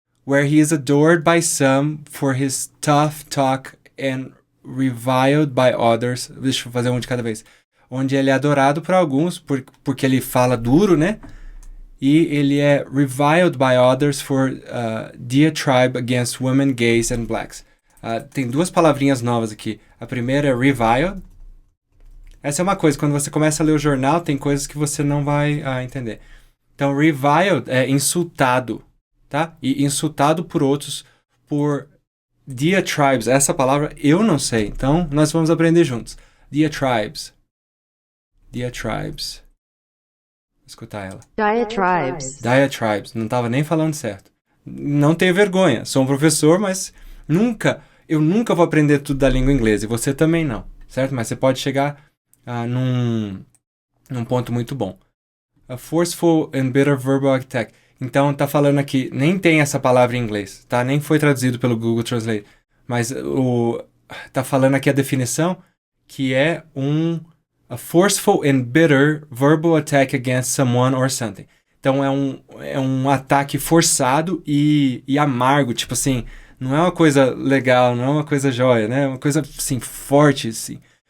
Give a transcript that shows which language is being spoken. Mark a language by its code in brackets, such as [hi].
[en] Where he is adored by some for his tough talk and reviled by others. [pt] Deixa eu fazer um de cada vez. Onde ele é adorado por alguns porque ele fala duro, né? E ele é [en] reviled by others for diatribe against women, gays and blacks. [pt] Tem duas palavrinhas novas aqui. A primeira é reviled. Essa é uma coisa, quando você começa a ler o jornal, tem coisas que você não vai entender. Então, reviled é insultado, tá? E insultado por outros por diatribes. Essa palavra eu não sei, então nós vamos aprender juntos. Diatribes. Diatribes. Vou escutar ela. Diatribes. Diatribes. Não estava nem falando certo. Não tenho vergonha. Sou um professor, mas eu nunca vou aprender tudo da língua inglesa. E você também não, certo? Mas você pode chegar num ponto muito bom. [en] A forceful and bitter verbal attack. [pt] Então, tá falando aqui, nem tem essa palavra em inglês, tá? Nem foi traduzido pelo Google Translate. Mas tá falando aqui a definição, que é [en] a forceful and bitter verbal attack against someone or something. [pt] Então, é um ataque forçado e amargo, tipo assim, não é uma coisa legal, não é uma coisa jóia, né? É uma coisa, assim, forte, assim.